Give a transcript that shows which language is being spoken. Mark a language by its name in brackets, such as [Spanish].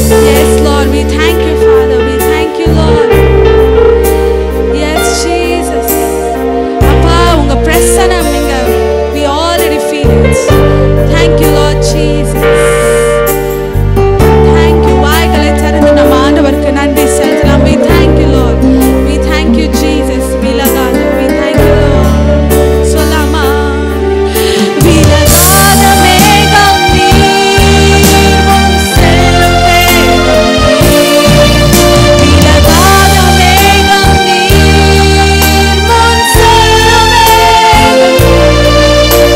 [English] Yes Lord, we thank you Father. We thank you Lord. Yes Jesus. [Tamil] அப்பா உங்க பிரசன்னம் இங்க [English] we already feel it. Thank you Lord Jesus. Thank you. [Tamil] வாய்களை திறந்து நம்ம ஆண்டவருக்கு நன்றி செலுத்தலாம். [English] We thank you Lord. We thank you Jesus. [Tamil] விலகாத [English] we thank you Lord. [Tamil] சொல்லாமா விலகாத மேகம் நீர், முன் செல்லும் மேகம் நீர். விலகாத மேகம் நீர், முன் செல்லும் மேகம் நீர்.